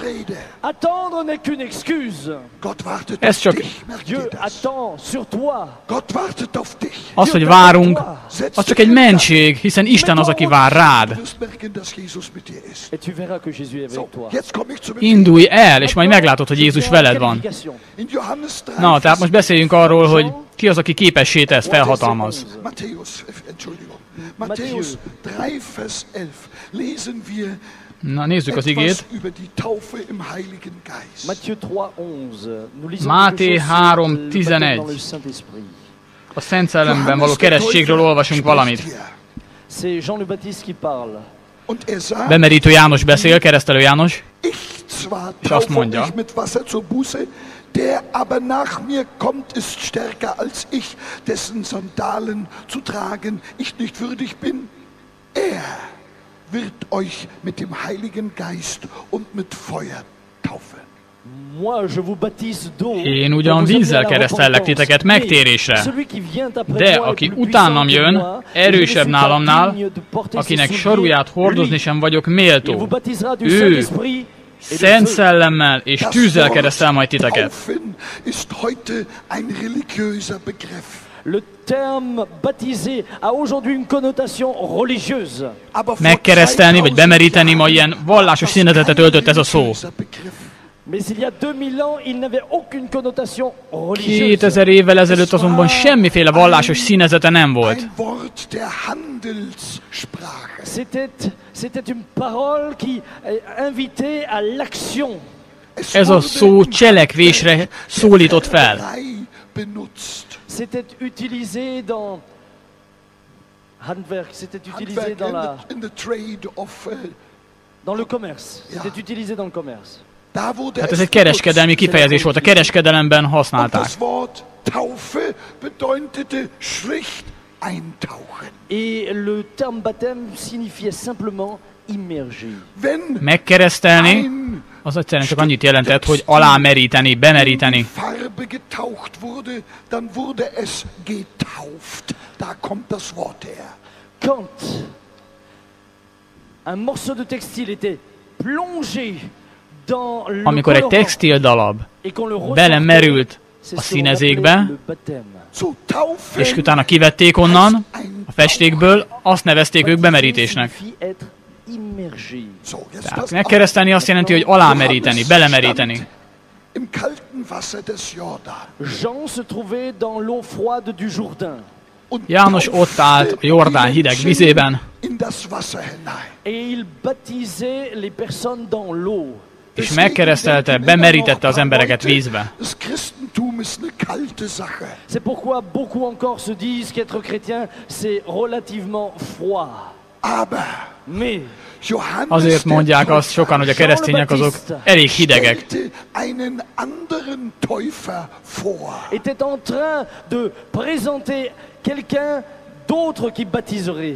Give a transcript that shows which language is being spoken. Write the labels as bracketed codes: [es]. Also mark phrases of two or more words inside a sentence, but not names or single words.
[hu] Ez csak az, hogy várunk, az csak egy mentség, hiszen Isten az, aki vár rád. Indulj el, és majd meglátod, hogy Jézus veled van. Na, tehát most beszéljünk arról, hogy ki az, aki képessé tesz, felhatalmaz. [de] Matthäus 3, Vers 11 lesen wir [hu] Na, nézzük az igét. Máté 3:11. A Szent Szellemben való keresztségről olvasunk valamit. Bemerítő János beszél, keresztelő János, és azt mondja, [de] der aber nach mir kommt, ist stärker als ich, dessen Sandalen zu tragen ich nicht würdig bin. Er wird euch mit dem Heiligen Geist und mit Feuer taufen. [hu] Én ugyan vízzel keresztellek titeket megtérésre, de aki utánam jön, erősebb nálamnál, akinek saruját hordozni sem vagyok méltó. Ő Szent Szellemmel és tűzzel keresztel majd titeket. [fr] Le terme baptisé a aujourd'hui une connotation religieuse. [hu] Megkeresztelni vagy bemeríteni, ma ilyen vallásos színezetet öltött ez a szó. [fr] Mais il y a 2000 ans, il n'avait aucune connotation religieuse. [hu] 2000 évvel ezelőtt azonban semmiféle vallásos színezete nem volt. [fr] C'était une parole qui invitait à l'action. [hu] Ez a szó cselekvésre szólított fel. [fr] C'était utilisé dans Handwerk, c'était utilisé dans le commerce. C'était utilisé dans le commerce. [hu] Hát ez egy kereskedelmi kifejezés volt, a kereskedelemben használták. [fr] Et le terme baptême signifiait simplement immerger. [hu] Megkeresztelni, az egyszerűen csak annyit jelentett, hogy alámeríteni, bemeríteni. [fr] Quand un morceau de textile était plongé dans le [hu] amikor egy textildarab belemerült a színezékbe, és utána kivették onnan, a festékből, azt nevezték ők bemerítésnek. Tehát megkeresztelni azt jelenti, hogy alámeríteni, belemeríteni. János ott állt a Jordán hideg vizében, és megkeresztelte, bemerítette az embereket vízbe. [fr] C'est pourquoi beaucoup encore se disent qu'être chrétien, c'est relativement froid. Mais [hu] azért mondják azt sokan, hogy a keresztények azok elég hidegek. [fr] était en train de présenter quelqu'un d'autre qui baptiserait.